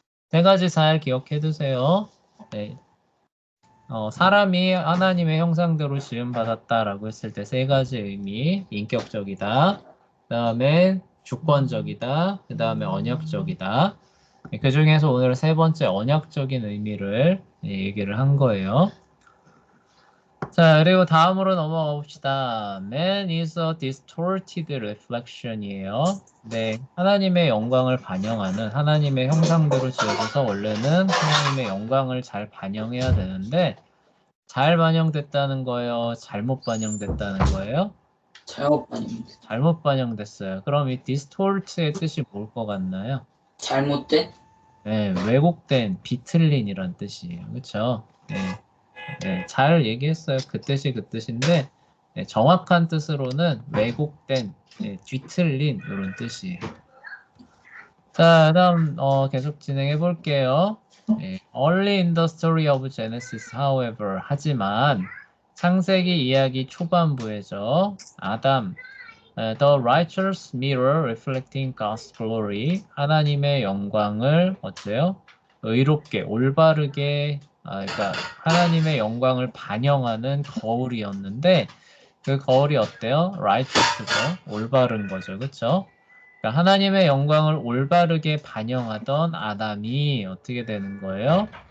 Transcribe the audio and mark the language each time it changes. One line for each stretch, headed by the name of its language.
Korean: 세 가지 잘 기억해 두세요. 네. 사람이 하나님의 형상대로 지음받았다라고 했을 때 세 가지 의미, 인격적이다, 그 다음에 주권적이다, 그 다음에 언약적이다. 그 중에서 오늘 세 번째 언약적인 의미를 얘기를 한 거예요. 자, 그리고 다음으로 넘어가 봅시다.
English: Man is a distorted reflection이에요.
Korean: 네, 하나님의 영광을 반영하는 하나님의 형상대로 지어져서 원래는 하나님의 영광을 잘 반영해야 되는데 잘 반영됐다는 거예요? 잘못 반영됐다는 거예요? 잘못반입니다. 잘못 반영됐어요. 그럼 이 distort의 뜻이 뭘 것 같나요? 잘못된? 네, 왜곡된, 비틀린이란 뜻이에요. 그렇죠? 네, 네, 잘 얘기했어요. 그 뜻이 그 뜻인데 네, 정확한 뜻으로는 왜곡된, 네, 뒤틀린 이런 뜻이에요. 자, 다음 계속 진행해 볼게요.
English: 네, early in the story of Genesis, however,
Korean: 하지만 창세기 이야기 초반부에죠.
English: 아담, The righteous mirror reflecting God's glory,
Korean: 하나님의 영광을 어째요? 의롭게, 올바르게, 그러니까 하나님의 영광을 반영하는 거울이었는데 그 거울이 어때요? righteous죠, 올바른 거죠, 그렇죠? 그러니까 하나님의 영광을 올바르게 반영하던 아담이 어떻게 되는 거예요?